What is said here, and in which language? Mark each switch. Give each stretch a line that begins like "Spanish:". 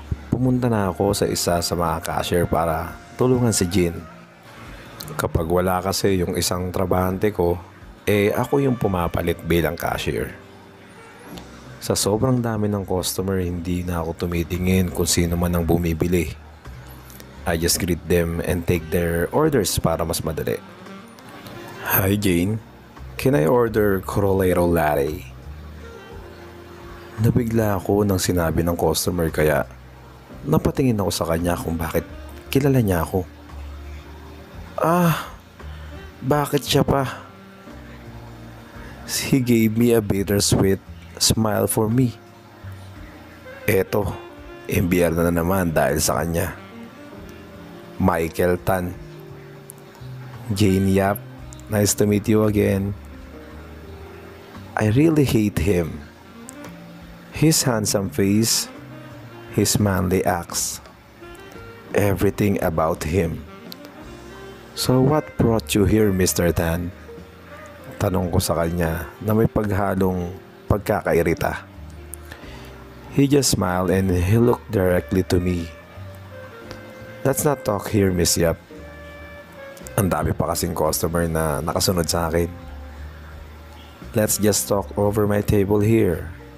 Filipino: Pumunta na ako sa isa sa mga cashier para tulungan si Jean. Kapag wala kasi yung isang trabahante ko, ako yung pumapalit bilang cashier. Sa sobrang dami ng customer, hindi na ako tumitingin kung sino man ang bumibili.
English: I just greet them and take their orders
Filipino: para mas madali.
English: Hi Jane, can I order Corolero Latte?
Filipino: Nabigla ako nang sinabi ng customer kaya napatingin ako sa kanya kung bakit kilala niya ako. Bakit siya pa?
English: He gave me a bittersweet smile for me.
Filipino: Eto, imbiyerno na naman dahil sa kanya. Michael Tan.
English: Jane Yap, nice to meet you again. I really hate him. His handsome face, his manly acts, everything about him. So what brought you here, Mr. Tan?
Filipino: Tanong ko sa kanya na may paghalong pagkakairita.
English: He just smiled and he looked directly to me. Let's not talk here, Miss Yap.
Filipino: Ang dami pa kasing customer na nakasunod sa akin.
English: Let's just talk over my table here.